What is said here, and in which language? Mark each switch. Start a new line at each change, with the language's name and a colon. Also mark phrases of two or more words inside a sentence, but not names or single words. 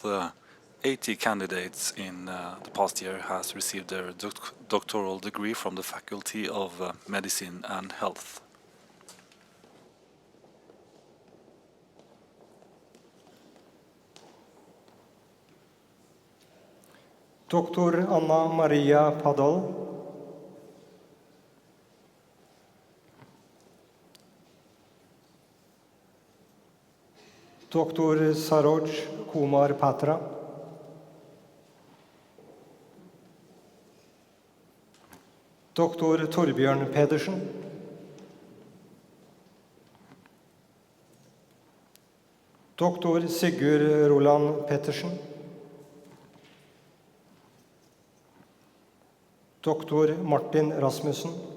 English: 80 candidates in the past year has received their doctoral degree from the Faculty of Medicine and Health.
Norwegian: Doktor Anna Maria Padal. Doktor Saroj Kumar Patra. Doktor Torbjørn Pedersen. Doktor Sigurd Roland Pettersen. Doktor Martin Rasmussen.